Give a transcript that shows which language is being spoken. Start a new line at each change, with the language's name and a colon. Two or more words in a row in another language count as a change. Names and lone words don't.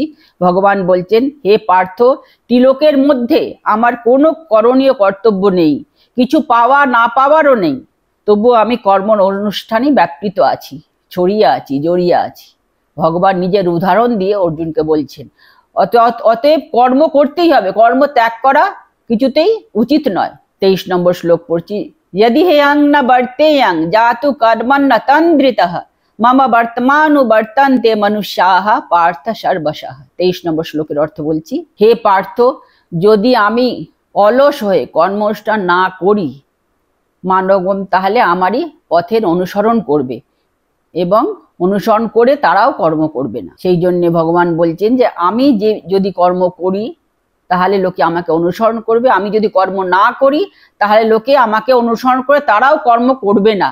Bangla: ভগবান বলছেন, হে পার্থ, ত্রিলোকের মধ্যে আমার কোনো করণীয় কর্তব্য নেই, কিছু পাওয়া না পাওয়ারও নেই, তবুও আমি কর্ম অনুষ্ঠানে ব্যাপৃত আছি, ছড়িয়ে আছি, জড়িয়ে আছি। ভগবান নিজের উদাহরণ দিয়ে অর্জুনকে বলছেন। অতএব কর্ম করতেই হবে, কর্ম ত্যাগ করা কিছুতেই উচিত নয়। 23 নম্বর শ্লোক পড়ছি।
Sanskrit: यदि हेयं न वर्तेयं जातु कर्मन् न तन्द्रितः मम वर्तमानुवर्तन्ते मनुष्याः पार्थ सर्वशः।
Bangla: 23 নম্বর শ্লোকের অর্থ বলছি। হে পার্থ, যদি আমি অলস হয়ে কর্মানুষ্ঠান না করি, মানবগণ তাহলে আমারই পথের অনুসরণ করবে এবং অনুসরণ করে তারাও কর্ম করবে না। সেই জন্য ভগবান বলছেন যে আমি যদি কর্ম করি তাহলে লোকে আমাকে অনুসরণ করবে, আমি যদি কর্ম না করি তাহলে লোকে আমাকে অনুসরণ করে তারাও কর্ম করবে না।